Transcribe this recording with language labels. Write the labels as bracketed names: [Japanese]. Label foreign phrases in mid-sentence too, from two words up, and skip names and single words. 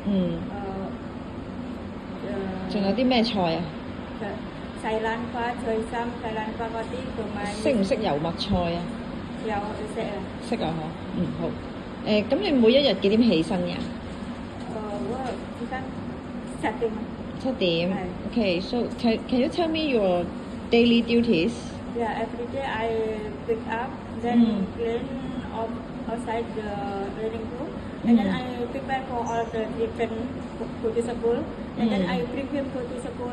[Cantonese] 仲有啲咩菜啊？西蘭花、脆心、西蘭花嗰啲同埋。識唔識油麥菜啊？有，識啊。識啊，好。咁你每一日幾點起身㗎？我起身7點。7點。 [English] Okay, so can you tell me your daily duties? Yeah, every day I wake up, then clean outside the living room, and then I prepare for all the children go to school, and then I bring him go to school.